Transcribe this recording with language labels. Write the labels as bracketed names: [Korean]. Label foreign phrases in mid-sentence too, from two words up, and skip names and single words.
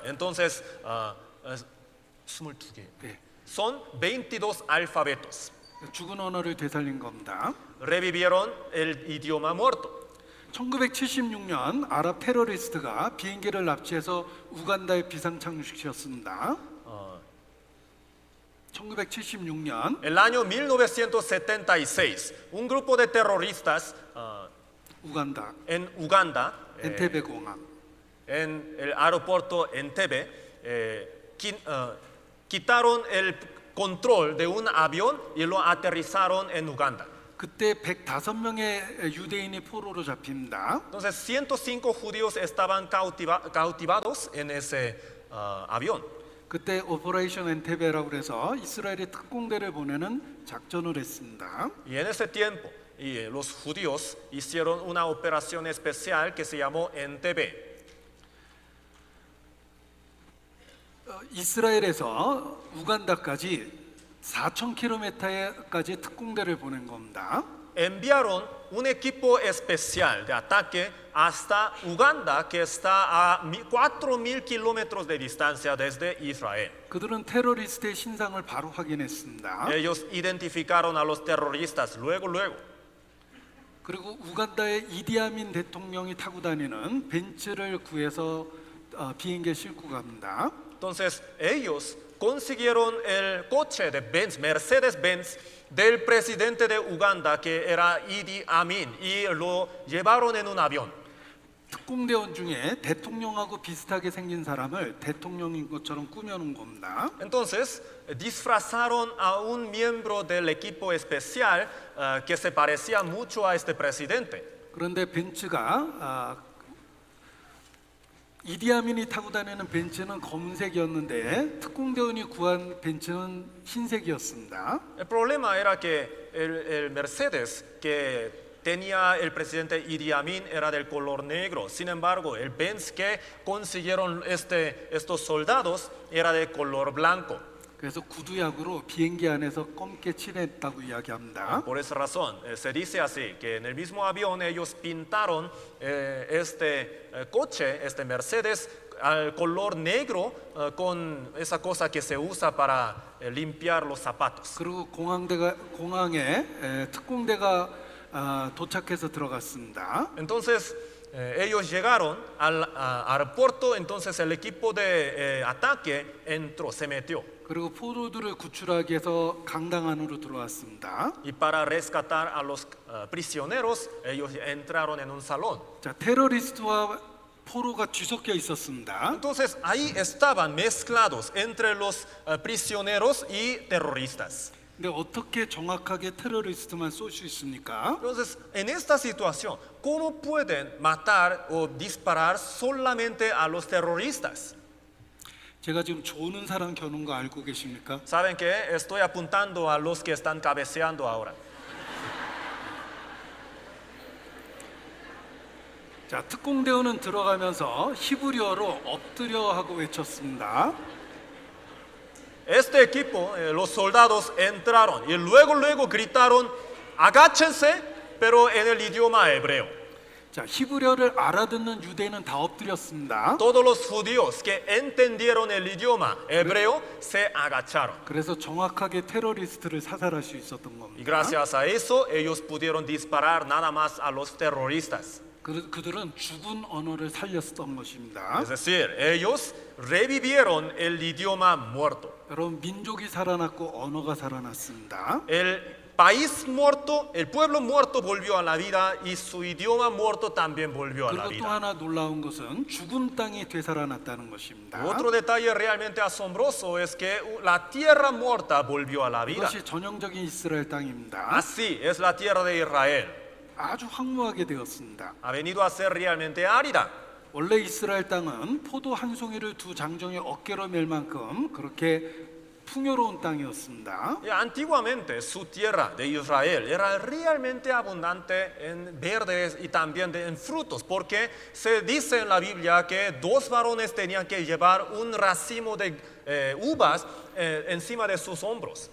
[Spanish] Entonces, [Korean] 22개. 네, [Spanish] Son 22 alfabetos. [Korean] 죽은 언어를 되살린 겁니다. [Spanish] Revivieron el idioma muerto. [Korean] 1976년 아랍 테러리스트가 비행기를 납치해서 우간다에 비상 착륙시켰습니다. 1976년 [Spanish] El año 1976, un grupo de terroristas 우간다 en Uganda, [Korean] 엔테베 공항 [Spanish] en el aeropuerto Entebbe, quitaron el control de un avión y lo aterrizaron en Uganda. [Korean] 그때 105명의 유대인이 포로로 잡힙니다. [Spanish] Entonces 105 judíos estaban cautivados en ese avión. [Korean] 그때 오퍼레이션 엔테베라고 해서 이스라엘의 특공대를 보내는 작전을 했습니다. [Spanish] Y en ese tiempo los judíos hicieron una operación especial que se llamó Entebbe. [Korean] 이스라엘에서 우간다까지 4,000km까지 특공대를 보낸 겁니다. [Spanish] Enviaron un equipo especial de ataque hasta Uganda, que está a 4.000 kilómetros de distancia desde Israel. [Korean] 그들은 테러리스트의 신상을 바로 확인했습니다. [Spanish] Ellos identificaron a los terroristas luego. [Korean] 그리고 우간다의 이디아민 대통령이 타고 다니는 벤츠를 구해서 비행기에 싣고 갑니다. [Spanish] Entonces ellos consiguieron el coche de Benz, Mercedes-Benz, del presidente de Uganda, que era Idi Amin, y lo llevaron en un avión. [Korean] 특공대원 중에 대통령하고 비슷하게 생긴 사람을 대통령인 것처럼 꾸며놓은 겁니다. [Spanish] Entonces disfrazaron a un miembro del equipo especial que se parecía mucho a este presidente. [Korean] 그런데 벤츠가 이디아민이 타고 다니는 벤츠는 검은색이었는데 특공대원이 구한 벤츠는 흰색이었습니다. [Spanish] El problema era que el Mercedes que tenía el presidente Idi Amin era del color negro. Sin embargo, el Benz que consiguieron estos soldados era de color blanco. [Korean] 그래서 구두약으로 비행기 안에서 검게 칠했다고 이야기합니다. [Spanish] Por esa razón, se dice así, que en el mismo avión ellos pintaron este coche, este Mercedes, al color negro con esa cosa que se usa para limpiar los zapatos. [Korean] 그리고 공항에 특공대가 도착해서 들어갔습니다. [Spanish] Entonces, ellos llegaron al aeropuerto, entonces el equipo de ataque entró, se metió. [Korean] 그리고 포로들을 구출하기 위해서 강당 안으로 들어왔습니다. [Spanish] Y para rescatar a los prisioneros, ellos entraron en un salón. [Korean] 자, 테러리스트와 포로가 뒤섞여 있었습니다. [Spanish] Entonces ahí estaban mezclados entre los prisioneros y terroristas. [Korean] 근데 어떻게 정확하게 테러리스트만 쏠 수 있습니까? [Spanish] Entonces, en esta situación, ¿cómo pueden matar o disparar solamente a los terroristas? [Korean] 제가 지금 조는 사람 겨눈 거 알고 계십니까? [Spanish] ¿Saben qué? Estoy apuntando a los que están cabeceando ahora. [Korean] 자, 특공대원은 들어가면서 히브리어로 엎드려 하고 외쳤습니다. [Spanish] Este equipo, los soldados entraron y luego gritaron, agáchense, pero en el idioma hebreo. [Korean] 자, 자, 히브리어를 알아듣는 유대인은 다 엎드렸습니다. [Spanish] Todos los judíos que entendieron el idioma hebreo se agacharon. [Korean] 그래서 정확하게 테러리스트를 사살할 수 있었던 Y 겁니다. [Spanish] gracias a eso ellos pudieron disparar nada más a los terroristas. [Korean] 그들은 죽은 언어를 살렸던 것입니다. [Spanish] Es decir, ellos revivieron el idioma muerto. [Korean] 여러분, 민족이 살아났고 언어가 살아났습니다. [Spanish] El país muerto, el pueblo muerto volvió a la vida y su idioma muerto también volvió a la [Korean] 그리고 또 vida. 하나 놀라운 것은 죽은 땅이 되살아났다는 것입니다. [Spanish] Otro detalle realmente asombroso es que la tierra muerta volvió a la vida. [Korean] 이것이 전형적인 이스라엘 땅입니다. [Spanish] Así es la tierra de Israel. [Korean] 아주 황무하게 되었습니다. [Spanish] Ha venido a ser realmente árida. [Korean] 원래 이스라엘 땅은 포도 한 송이를 두 장정의 어깨로 멜 만큼 그렇게 풍요로운 땅이었습니다. [Spanish] Y antiguamente su tierra de Israel era realmente abundante en verdes y también en frutos, porque se dice en la Biblia que dos varones tenían que llevar un racimo de uvas encima de sus hombros.